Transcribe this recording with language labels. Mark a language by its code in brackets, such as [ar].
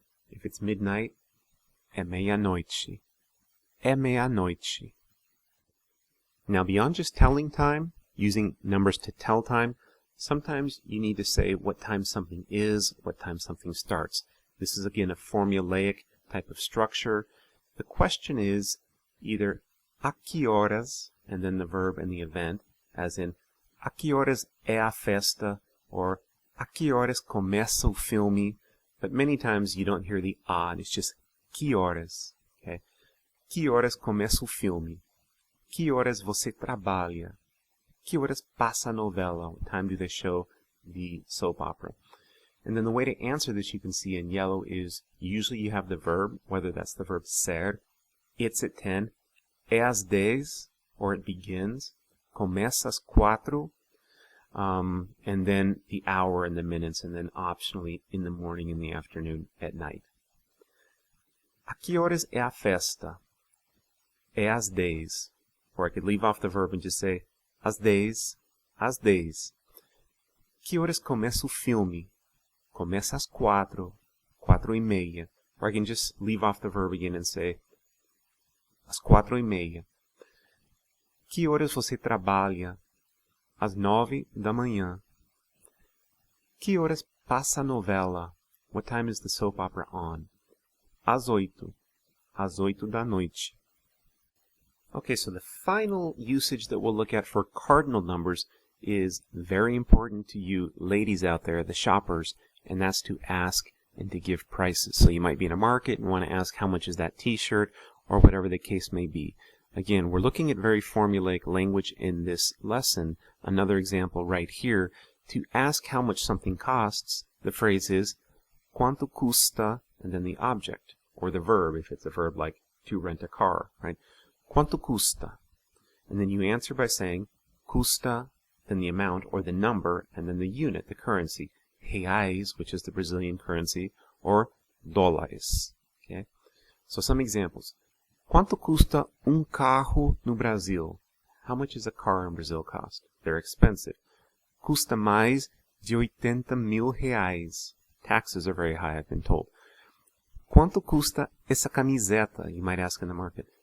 [en] If it's midnight, [pt] é meia-noite. É meia-noite. [en] Now, beyond just telling time, using numbers to tell time, sometimes you need to say what time something is, what time something starts. This is, again, a formulaic type of structure. The question is either [pt] a que horas, [en] and then the verb and the event, as in, [pt] a que horas é a festa, [en] or [pt] a que horas começa o filme, [en] but many times you don't hear the a, and it's just [pt] que horas, [en] okay? [pt] Que horas começa o filme? Que horas você trabalha? Que horas passa a novela? [en] What time do they show the soap opera? And then the way to answer this, you can see in yellow, is usually you have the verb, whether that's the verb ser, it's at 10, [pt] é às 10, [en] or it begins, [pt] começa às 4, [en] and then the hour and the minutes, and then optionally in the morning, in the afternoon, at night. [pt] A que horas é a festa? É às 10. [en] Or I could leave off the verb and just say, [pt] às 10, às 10. Que horas começa o filme? Começa às 4, 4:30. [en] Or I can just leave off the verb again and say, [pt] às 4:30. Que horas você trabalha? Às 9 da manhã. Que horas passa a novela? [en] What time is the soap opera on? [pt] Às 8. Às 8 da noite. [en] Okay, so the final usage that we'll look at for cardinal numbers is very important to you ladies out there, the shoppers, and that's to ask and to give prices. So you might be in a market and want to ask how much is that t-shirt, or whatever the case may be. Again, we're looking at very formulaic language in this lesson. Another example right here. To ask how much something costs, the phrase is [pt] quanto custa, [en] and then the object, or the verb, if it's a verb like to rent a car, right? [pt] Quanto custa? [en] And then you answer by saying custa, then the amount, or the number, and then the unit, the currency. Reais, which is the Brazilian currency, or dólares. Okay? So some examples. [pt] Quanto custa carro no Brasil? [en] How much does a car in Brazil cost? They're expensive. [pt] Custa mais de 80.000 reais. [en] Taxes are very high, I've been told. [pt] Quanto custa essa camiseta? [en] You might ask in the market.